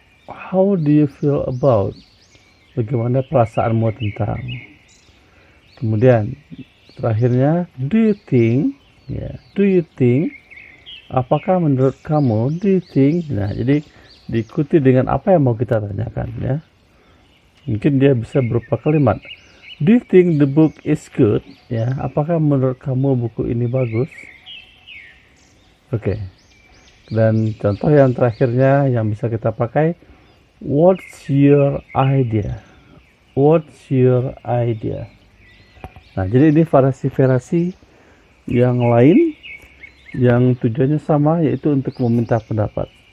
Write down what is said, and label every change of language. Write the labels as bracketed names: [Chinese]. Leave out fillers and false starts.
[English] How do you feel about? [Indonesian] Bagaimana perasaanmu tentang? Kemudian terakhirnya, [English] do you think? Ya, do you think? [Indonesian] Apakah menurut kamu? [English] Do you think? [Indonesian] Nah, jadi diikuti dengan apa yang mau kita tanyakan, ya. Mungkin dia bisa berupa kalimat, [English] do you think the book is good? [Indonesian] Ya, apakah menurut kamu buku ini bagus? Oke. Dan contoh yang terakhirnya yang bisa kita pakai, [English] what's your idea? What's your idea? [Indonesian] Nah, jadi ini variasi-variasi yang lain yang tujuannya sama, yaitu untuk meminta pendapat.